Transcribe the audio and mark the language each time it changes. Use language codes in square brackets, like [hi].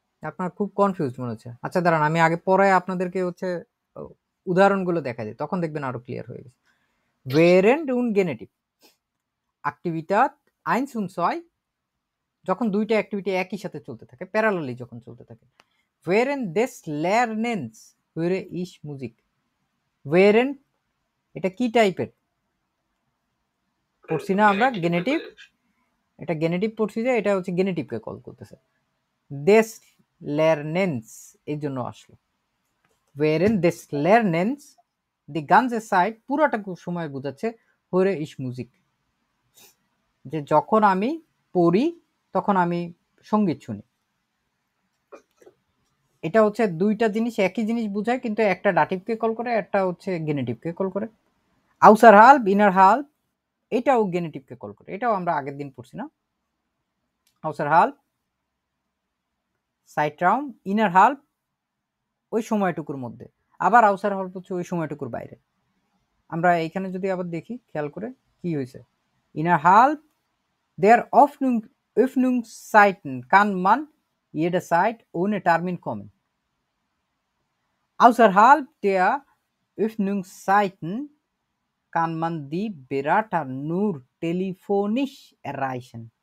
[bn] আপনার খুব কনফিউজ মনে হচ্ছে। আচ্ছা দাঁড়ান, আমি আগে পরে আপনাদেরকে হচ্ছে উদাহরণগুলো দেখা যায়, তখন দেখবেন আরো ক্লিয়ার হয়ে গেছে। [de] während und Genitiv Aktivitat 1 und 2 [bn] যখন দুইটা অ্যাক্টিভিটি একই সাথে চলতে থাকে, প্যারালালি যখন চলতে থাকে। [de] während des Lernens höre ich Musik। [bn] während এটা কি টাইপের পড়ছি না আমরা? গেনেটিভ। এটা গেনেটিভ পড়ছি যে এটা হচ্ছে গেনেটিভকে কল করতেছে। [de] des Lernens [bn] এই জন্য আসলো। [de] während des Lernens die ganze Zeit [bn] পুরোটা সময় বোঝাচ্ছে [de] höre ich Musik, [bn] যে যখন আমি পড়ি তখন আমি সঙ্গীত শুনি। এটা হচ্ছে দুইটা জিনিস একই জিনিস বোঝায়, কিন্তু একটা ডাটিভকে কল করে, একটা হচ্ছে গেনেটিভকে কল করে। আউসার হাল্প, ইনার হাল্প এটাও গেনেটিভকে কল করে, এটাও আমরা আগের দিন পড়ছি না? আউসার হাল্প, সাইট্রাউম, ইনার হাল্প ওই সময়টুকুর মধ্যে, আবার আউসার হাল্প হচ্ছে ওই সময়টুকুর বাইরে। আমরা এইখানে যদি আবার দেখি খেয়াল করে কি হয়েছে, inner হাল্প [de] der Öffnungszeiten kann man jederzeit ohne Termin kommen. Außerhalb der Öffnungszeiten kann man die Berater nur telefonisch erreichen.